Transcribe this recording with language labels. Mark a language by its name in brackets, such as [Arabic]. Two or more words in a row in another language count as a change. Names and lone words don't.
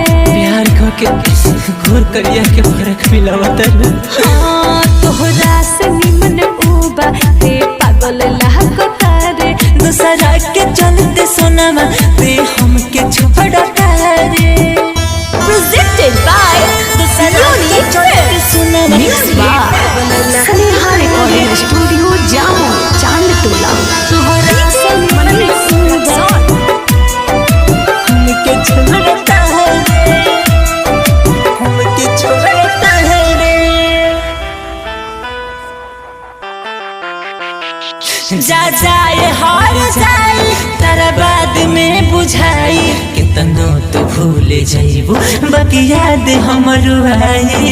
[Bhojpuri] प्यार करके घोर करिया के फर्क मिलावत हाँ तोहरा से निमन उबा ते पागल लागता रे दूसरा के चलते सुनावा ते हमके छोड़ता रे [English] Presented by Unique Films. Mixed by Sneha Recording Studio, Jammu, Chandtola. [Bhojpuri] तोहरा से निमन उबा हमके छोड़ता रे हमके छोड़ता रे जा जाए हार जाए तारा बाद में बुझाई कितनो तो भूल जाइबू बाकी याद हमरो आई